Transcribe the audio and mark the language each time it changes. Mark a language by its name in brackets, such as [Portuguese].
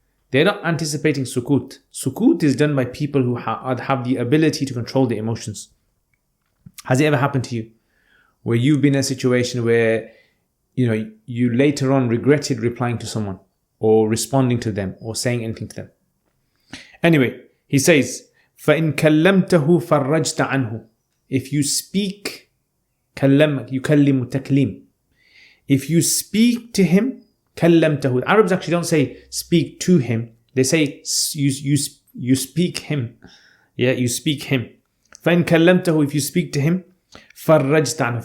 [English] They're not anticipating sukut. Sukut is done by people who have the ability to control their emotions. Has it ever happened to you where you've been in a situation where you later on regretted replying to someone or responding to them or saying anything to them? Anyway, he says, [Arabic] فَإِن كَلَّمْتَهُ فَرَّجْتَ عَنْهُ. [English] If you speak, [Arabic] يُكَلِّمُ تَكْلِيم. [English] If you speak to him, كَلَّمْتَهُ. Arabs actually don't say speak to him. They say you speak him. Yeah, you speak him. [Arabic] فَإِن كَلَّمْتَهُ. [English] If you speak to him, [Arabic] فَرَّجْتَ عَنْهُ.